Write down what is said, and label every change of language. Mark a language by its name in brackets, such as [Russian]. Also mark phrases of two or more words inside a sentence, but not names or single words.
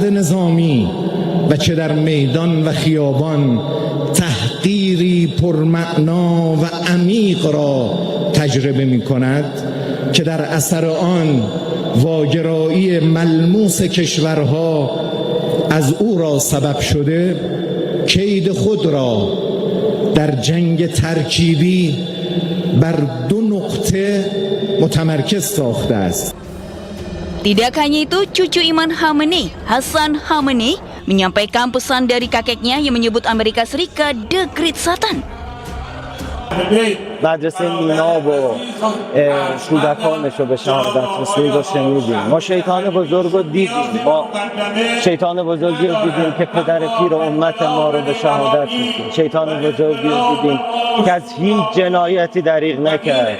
[Persian] نظامی و چه در میدان و خیابان تحقیری پرمعنا و عمیق را تجربه می کند که در اثر آن واگرایی ملموس کشورها از او را سبب شده کید خود را در جنگ ترکیبی بر دو نقطه متمرکز ساخته است. [Indonesian] Tidak hanya itu, cucu Imam Khomeini, Hassan Khomeini, menyampaikan pesan dari kakeknya yang menyebut Amerika Serikat [English] The Great Satan. [Persian] مدرسه نینا و کودکانش رو به شهادت رسید و شنیدیم. ما شیطان بزرگ رو دیدیم، ما شیطان بزرگی رو دیدیم که پدر پیر امت ما رو به شهادت رسید. شیطان بزرگی رو دیدیم که از هیچ جنایتی دریغ نکرد.